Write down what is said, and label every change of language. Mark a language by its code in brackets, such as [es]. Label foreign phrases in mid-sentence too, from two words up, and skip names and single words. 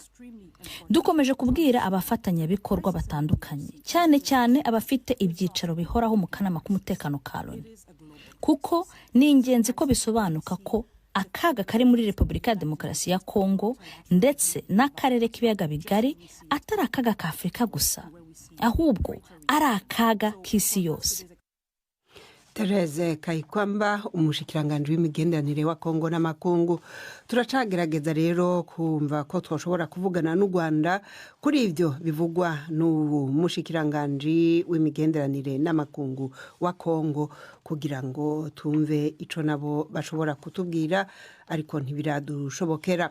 [rw] Dukomeje kubwira abafatanyabikorwa batandukanye, cyane cyane abafite ibyicaro bihoraho mu kanama k'umutekano ka Loni, kuko ni ingenzi ko bisobanuka ko akaga kari muri Repubulika ya Demokarasi ya Kongo ndetse n'akarere k'ibiyaga bigari atari akaga ka Afurika gusa, ahubwo ari akaga k'isi yose. [rn] Therese Kayikwamba, umushikiranganje w'imigenderanire wa Kongo n'amakungu. Turacagerageza rero kumva ko twoshobora kuvugana n'u Rwanda kuri ivyo bivugwa n'umushikiranganje w'imigenderanire n'amakungu wa Kongo, kugira ngo tumve ico nabo bashobora kutubwira, ariko ntibiradushobokera.